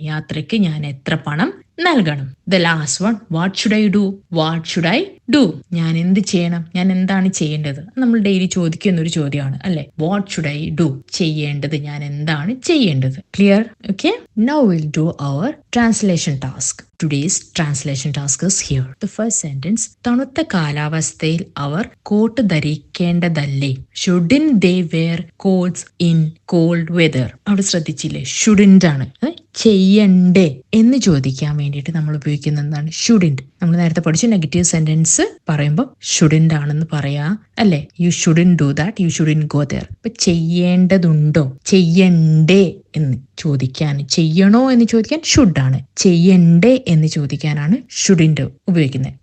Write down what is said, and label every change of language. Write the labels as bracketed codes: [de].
[ml] യാത്രയ്ക്ക് ഞാൻ എത്ര പണം നൽകണം? [en] The last one. What should I do? What should I do? [ml] ഞാൻ എന്ത് ചെയ്യണം, ഞാൻ എന്താണ് ചെയ്യേണ്ടത്? നമ്മൾ ഡെയിലി ചോദിക്കുന്ന ഒരു ചോദ്യമാണ് അല്ലെ. [en] What should I do? [ml] ചെയ്യേണ്ടത്, ഞാൻ എന്താണ് ചെയ്യേണ്ടത്? [en] Clear? Okay, now will do our translation task. Today's translation task is here. The first sentence. [ml] തണുത്ത കാലാവസ്ഥയിൽ അവർ coat ധരിക്കേണ്ടതല്ലേ? [en] Shouldn't they wear coats in cold weather? [ml] അവിടെ ശ്രദ്ധിച്ചില്ലേ, shouldn't ആണ്. ചെയ്യണ്ടേ എന്ന് ചോദിക്കാൻ വേണ്ടിയിട്ട് നമ്മൾ ഉപയോഗിക്കുന്ന എന്താണ്? ഷുഡിന്റ്. നമ്മൾ നേരത്തെ പഠിച്ച നെഗറ്റീവ് സെന്റൻസ് പറയുമ്പോൾ ഷുഡിന്റ് ആണെന്ന് പറയാ അല്ലെ. [en] You shouldn't do that, you shouldn't go there. [ml] ഇപ്പൊ ചെയ്യേണ്ടതുണ്ടോ, ചെയ്യണ്ടേ എന്ന് ചോദിക്കാൻ, ചെയ്യണോ എന്ന് ചോദിക്കാൻ ഷുഡാണ്, ചെയ്യണ്ടേ എന്ന് ചോദിക്കാനാണ് ഷുഡിന്റ് ഉപയോഗിക്കുന്നത്.